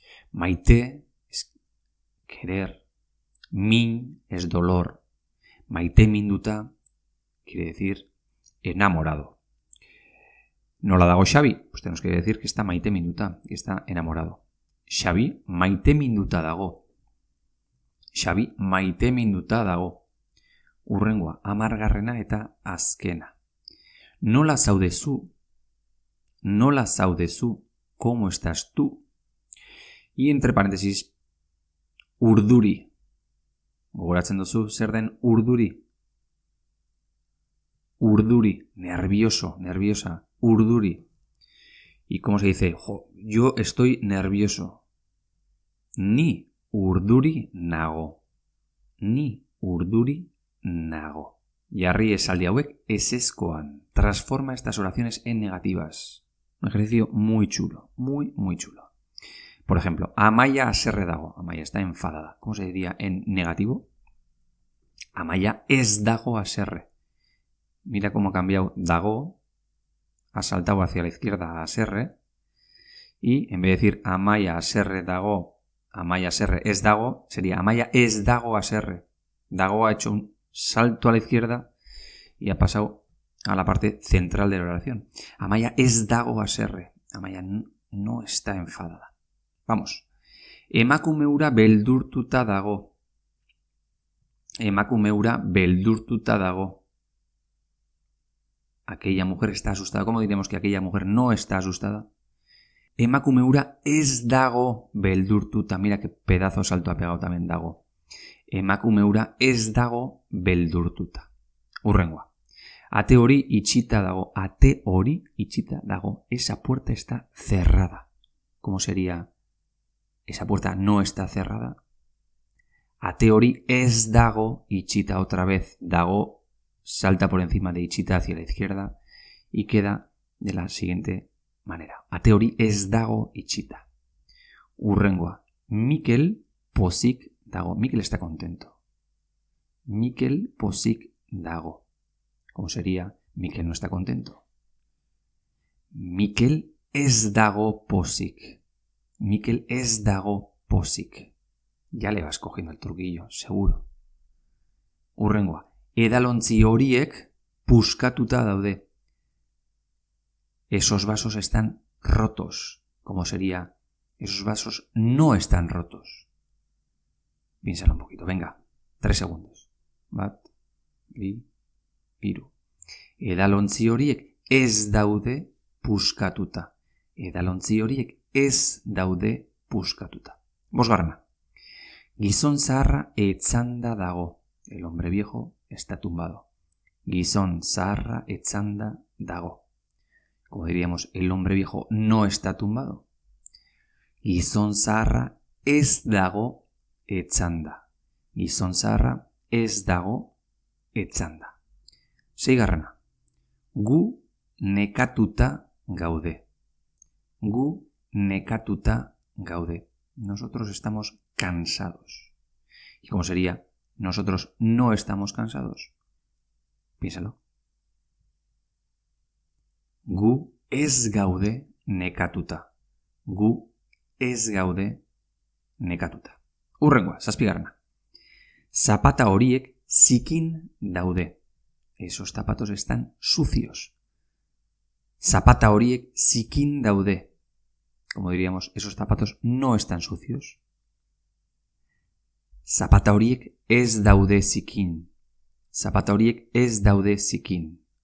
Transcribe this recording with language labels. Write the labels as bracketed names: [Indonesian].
[Spanish] Maite es querer. Min es dolor. Maite minduta quiere decir enamorado. [Basque] Nola dago Xabi? [Spanish] Pues tenemos que decir que está maite minduta, que está enamorado. [Basque] Xabi maite minduta dago. Xabi maite minduta dago. Hurrengoa, 10. eta azkena. Nola zaudezu? Nola zaudezu? [Spanish] ¿Cómo estás tú? Y entre paréntesis, urduri. [Basque] Gogoratzen duzu zer den urduri? [Spanish] Urduri, nervioso, nerviosa, urduri. ¿Y cómo se dice? Yo estoy nervioso. [Basque] Ni urduri nago. Ni urduri nago. Jarri esaldi hauek ezezkoan. [Spanish] Transforma estas oraciones en negativas. Un ejercicio muy chulo, muy, muy chulo. Por ejemplo, [Basque] Amaia haserre dago. [Spanish] Amaia está enfadada. ¿Cómo se diría en negativo? [Basque] Amaia ez dago haserre. [Spanish] Mira cómo ha cambiado dago, ha saltado hacia la izquierda a haserre, y en vez de decir Amaia haserre dago, Amaia haserre ez dago, sería Amaia ez dago haserre. Dago ha hecho un salto a la izquierda y ha pasado a la parte central de la oración. [Basque] Amaia ez dago haserre. [Spanish] Amaia no está enfadada. Vamos. [Basque] Emakume hura beldurtuta dago. Emakume hura beldurtuta dago. [Spanish] Aquella mujer está asustada. ¿Cómo diremos que aquella mujer no está asustada? [Basque] Emakume hura ez dago beldurtuta. [Spanish] Mira qué pedazo salto ha pegado también dago. [Basque] Emakume hura ez dago beldurtuta. Hurrengoa. Ate hori itxita dago. Ate hori itxita dago. [Spanish] Esa puerta está cerrada. ¿Cómo sería? Esa puerta no está cerrada. [Basque] Ate hori ez dago itxita. [Spanish] Otra vez dago salta por encima de itxita hacia la izquierda y queda de la siguiente manera. [Basque] Ate hori ez dago itxita. Hurrengoa. Mikel pozik dago. [Spanish] Mikel está contento. [Basque] Mikel pozik dago. [Spanish] ¿Cómo sería? Mikel no está contento. [Basque] Mikel ez dago pozik. Mikel ez dago pozik. [Spanish] Ya le vas cogiendo el truquillo, seguro. [Basque] Hurrengoa. Edalontzi horiek puskatuta daude. [Spanish] Esos vasos están rotos. ¿Cómo sería? Esos vasos no están rotos. Piénsalo un poquito. Venga, 3 segundos. [Basque] Bat, bi, hiru. Edalontzi horiek ez daude puskatuta. Edalontzi horiek ez daude puskatuta. Bosgarrena. Gizon zaharra etzanda dago. [Spanish] El hombre viejo está tumbado. [Basque] Gizon zaharra etzanda dago. [Spanish] Como diríamos, el hombre viejo no está tumbado. [Basque] Gizon zaharra ez dago etzanda. Gizon zaharra ez dago etzanda. 6. Gu nekatuta gaude. Gu nekatuta gaude. [Spanish] Nosotros estamos cansados. ¿Y cómo sería? Nosotros no estamos cansados. Piénsalo. [Basque] Gu ez gaude nekatuta. Gu ez gaude nekatuta. Hurrengoa, 7. Zapata horiek zikin daude. [Spanish] Esos zapatos están sucios. [Basque] Zapata horiek zikin daude. [Spanish] Como diríamos, esos zapatos no están sucios. [Basque] Zapata horiek ez daude zikin. Zapata horiek ez daude zikin.